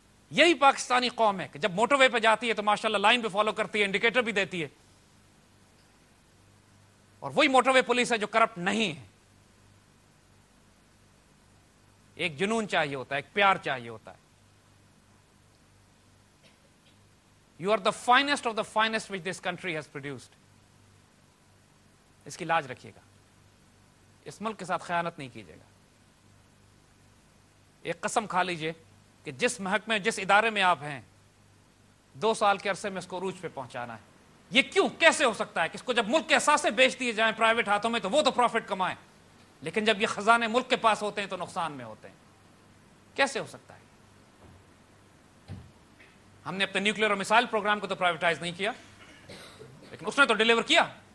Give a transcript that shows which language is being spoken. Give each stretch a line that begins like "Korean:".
Urdu: یہی پاکستانی قوم ہے کہ جب موٹر وے پہ جاتی ہے تو ماشاءاللہ لائن پہ فالو کرتی ہے, انڈیکیٹر بھی دیتی ہے, اور وہی موٹر وے پولیس ہے جو کرپٹ نہیں ہے. ایک جنون چاہیے ہوتا ہے, ایک پیار چاہیے ہوتا ہے.
English: You are the finest of the finest which this country has produced.
Urdu: اس کی لاج رکھیے گا, اس ملک کے ساتھ خیانت نہیں کیجیے گا. ایک قسم کھا لیجئے کہ جس محکمے, جس ادارے میں آپ ہیں, 2 سال کے عرصے میں اس کو عروج پہ پہنچانا ہے. یہ کیوں, کیسے ہو سکتا ہے کہ اس کو جب ملک کے اثاثے بیچ دیے جائیں پرائیویٹ ہاتھوں میں تو وہ تو پروفٹ کمائیں, لیکن جب یہ خزانے ملک کے پاس ہوتے ہیں تو نقصان میں ہوتے ہیں؟ کیسے ہو سکتا ہے؟ ہم نے اپنے نیوکلیر اور میسائل پروگرام کو تو پرائیویٹائز نہیں کیا, لیکن اس نے تو ڈیلیور کیا.